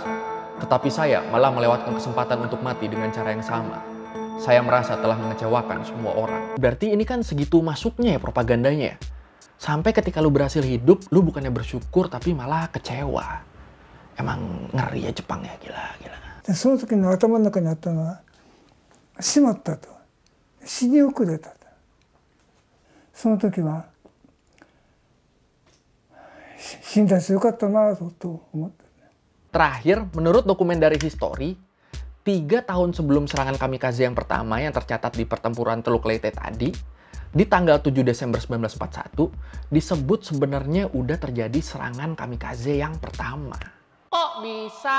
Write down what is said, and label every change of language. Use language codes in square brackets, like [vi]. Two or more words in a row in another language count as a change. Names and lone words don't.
[id] Tetapi saya malah melewatkan kesempatan untuk mati dengan cara yang sama. Saya merasa telah mengecewakan semua orang. Berarti ini kan segitu masuknya ya propagandanya. Sampai ketika lu berhasil hidup, lu bukannya bersyukur tapi malah kecewa. Emang ngeri ya Jepang ya, gila. [ja] その時の頭の中にあったのは、しまったと。死に遅れたと。その時は、死んだしよかったなと思って。 [id] Terakhir, menurut dokumen dari History, 3 tahun sebelum serangan kamikaze yang pertama yang tercatat di pertempuran Teluk Leyte tadi, di tanggal 7 Desember 1941, disebut sebenarnya udah terjadi serangan kamikaze yang pertama. Kok bisa?